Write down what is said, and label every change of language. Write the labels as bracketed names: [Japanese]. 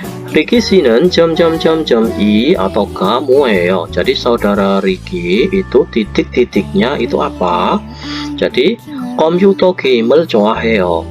[Korean] Ricky 씨는 이 ataukah 뭐예요? [Indonesian] Jadi saudara Ricky itu titik-titiknya itu apa? [Korean] Jadi 컴퓨터 게임을 좋아해요.